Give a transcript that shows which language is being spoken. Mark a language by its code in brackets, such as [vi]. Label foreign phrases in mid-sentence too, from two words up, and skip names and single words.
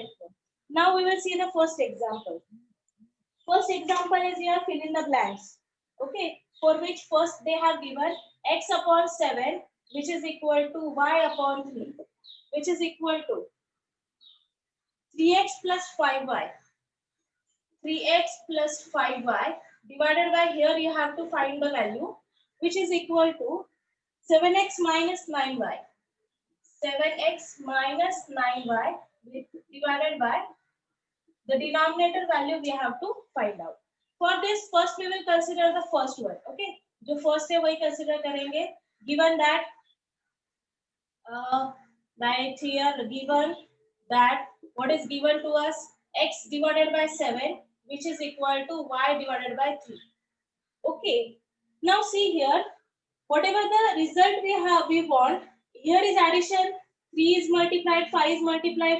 [en] Now we will see the first example. First example is here, fill in the blanks. Okay, for which first they have given x upon 7, which is equal to y upon 3, which is equal to 3x plus 5y. 3x plus 5y divided by, here you have to find the value, which is equal to 7x minus 9y. 7x minus 9y divided by the denominator value we have to find out. For this, first we will consider the first one. [hi] Okay, जो first है वही consider करेंगे. [en] Given that right here given that what is given to us, x divided by 7, which is equal to y divided by 3. Okay, now see here, whatever the result we want, here is addition, 3 is multiplied, 5 is multiplied.